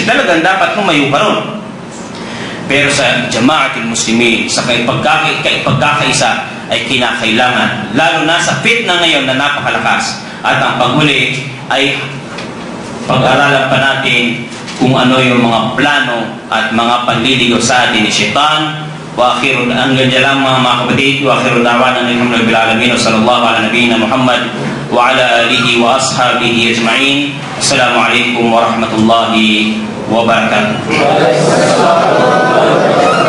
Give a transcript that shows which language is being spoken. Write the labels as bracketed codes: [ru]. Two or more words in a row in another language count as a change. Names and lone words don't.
[tl] Talagang dapat lumayo ka ron. Pero sa [ar] جماعة المسلمين, [tl] sa pagkakaisa ay kinakailangan. Lalo na sa fitna ngayon na napakalakas. At ang paghuli ay pag-aralan pa natin kung ano yung mga plano at mga panliligaw sa atin ni Shaitan. [ar] وآخر, [tl] hanggang dyan lang mga kapatid. [ar] وآخر دعوانا الحمد لله رب العالمين وصلى الله على نبينا محمد وعلى آله وأصحابه أجمعين. السلام عليكم ورحمة الله وبركاته.